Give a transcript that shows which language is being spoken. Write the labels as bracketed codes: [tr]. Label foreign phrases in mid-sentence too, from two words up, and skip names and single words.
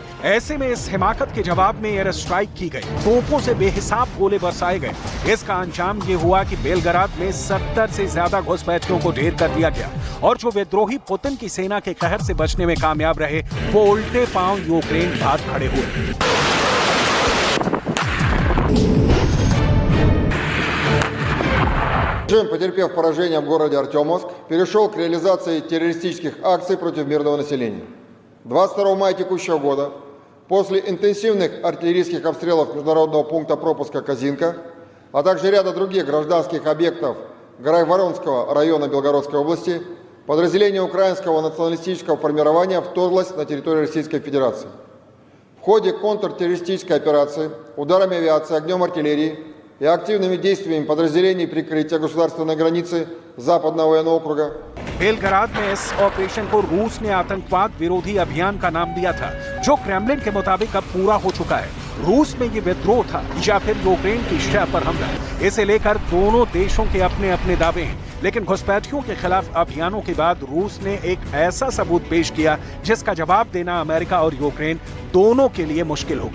[hi] ऐसे में इस हिमाकत के जवाब में [en] air strike [hi] की गई, तोपों से बेहिसाब गोले बरसाए गए। इसका अंजाम यह हुआ कि बेलग्राद में 70 से ज्यादा घुसपैठियों को ढेर कर दिया गया और जो विद्रोही पुतिन की सेना के कहर से बचने में कामयाब रहे, वो उल्टे पांव यूक्रेन भाग खड़े हुए। [ru] Режим, потерпев поражение в городе Артемовск, перешел к реализации террористических акций против мирного населения. 22 мая текущего года, после интенсивных артиллерийских обстрелов международного пункта пропуска Казинка, а также ряда других гражданских объектов Грайворонского района Белгородской области, подразделение украинского националистического формирования вторглось на территорию Российской Федерации. В ходе контртеррористической операции ударами авиации, огнем артиллерии и активными действиями подразделений прикрытия государственной границы Западного военного округа। [hi] बेलग्राद में इस ऑपरेशन को रूस ने आतंकवाद विरोधी अभियान का नाम दिया था, जो क्रेमलिन के मुताबिक अब पूरा हो चुका है। रूस में ये विद्रोह था या फिर यूक्रेन की शह पर हमला, इसे लेकर दोनों देशों के अपने अपने दावे हैं। लेकिन घुसपैठियों के खिलाफ अभियानों के बाद रूस ने एक ऐसा सबूत पेश किया जिसका जवाब देना अमेरिका और यूक्रेन दोनों के लिए मुश्किल होगा।